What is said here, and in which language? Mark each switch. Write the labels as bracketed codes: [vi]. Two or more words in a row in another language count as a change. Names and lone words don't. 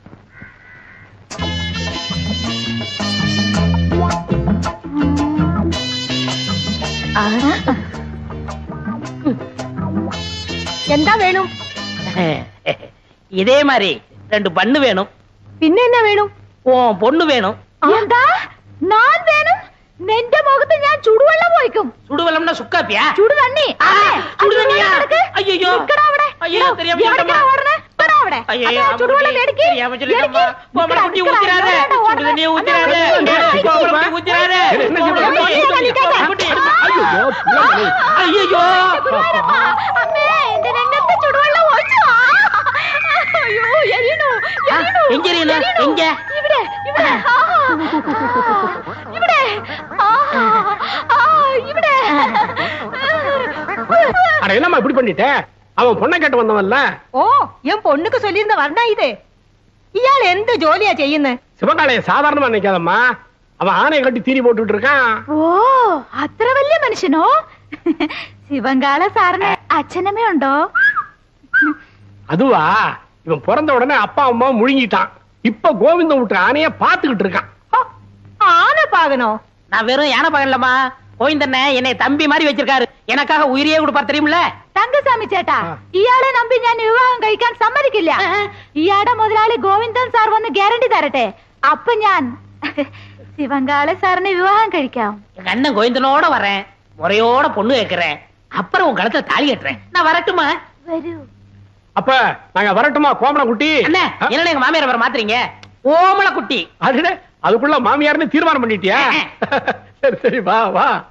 [ta] என்ன வேணும்? இதே மாதிரி 2 பண்ணு வேணும். பின்ன என்ன வேணும்? உன் பொண்ணு வேணும். [ml] എന്താ ഞാൻ വേണം? നിന്റെ മുഖത്ത് ഞാൻ ചുടുവെള്ളം ഒഴിക്കും. [ta] சுடுவெல்லம்னா சுக்காப்பியா? [ml] ചുടു തണ്ണി. [ta] சுடு தண்ணியா? ஐயோ [ml] നിക്കടാ അവിടെ. [ta] ஐயோ தெரியாம [ml] എവിടേക്കാ ഓടണേ? നിക്കടാ അവിടെ. [ta] ஐயோ [ml] ചുടുവെള്ളം എടുക്ക്. [ta] தெரியாம சொல்லிட்டேம்மா. கோமல குட்டி ஊத்திராதே. சுடு தண்ணியை ஊத்திராதே. கோமல குட்டி ஊத்திராதே. ஐயோ [ml] അമ്മേ എന്റെ രംഗത്ത് ചുടുവെള്ളം ഒഴിച്ചു. അയ്യോ എരിയണു. [ta] எங்க எரியணும்? எங்க? [ml] ഇവിടെ ഇവിടെ ഇവിടെ ഇവിടെ. [ta] அட என்னம்மா இப்படி பண்ணிட்ட? அவன் பொண்ணை கேட்டு வந்தவன்ல. ഓ என் பொண்ணுக்கு சொல்லியிருந்த வர்ணா இது. [ml] ഇയാൾ എന്ത് ജോലിയാ ചെയ്യുന്നത്? [ta] சிவகாலைய சாதாரணமா நினைக்காதம்மா. அவன் ஆணையை கட்டி தீனி போட்டுட்டு இருக்கான். [ml] ഓ അത്ര വലിയ മനുഷ്യനോ? ശിവങ്കാള സാറിന് അച്ഛനമ്മ ഉണ്ടോ? [ta] அதுவா, இவன் பிறந்த உடனே அப்பா அம்மா முழுங்கிட்டான். இப்ப கோவிந்தம் விட்டு ஆணைய பாத்துக்கிட்டு இருக்கான். [ml] ആന പാകനോ? [ta] நான் வெறும் யானை பகல்லம்மா. கோவிந்தண்ண என்னை தம்பி மாதிரி வச்சிருக்காரு. எனக்காக உயிரியே கொடுப்பார் தெரியுமில்ல? [ml] തങ്കസ്വാമി ചേട്ടാ, ഇയാളെ നമ്പി ഞാൻ വിവാഹം കഴിക്കാൻ സമ്മതിക്കില്ല. ഇയാളുടെ മുതലാളി ഗോവിന്ദൻ സാർ വന്ന് ഗ്യാരണ്ടി തരട്ടെ. അപ്പൊ ഞാൻ ശിവങ്കാള സാറിനെ വിവാഹം കഴിക്കാം. [ta] எங்க அண்ணன் கோவிந்தனோட வரேன். முறையோட பொண்ணு கேட்கிறேன். அப்புறம் உன் கழுத்துல தாலி கட்டுறேன். நான் வரட்டுமா? [ml] വരൂ. [ta] அப்ப நாங்க வரட்டுமா கோமல குட்டி? அண்ணே என்ன எங்க மாமியார் வர மாத்துறீங்க? ஓமல குட்டி. அதுக்குள்ள மாமியார்னு தீர்மானம் பண்ணிட்டியா? சரி சரி வா வா.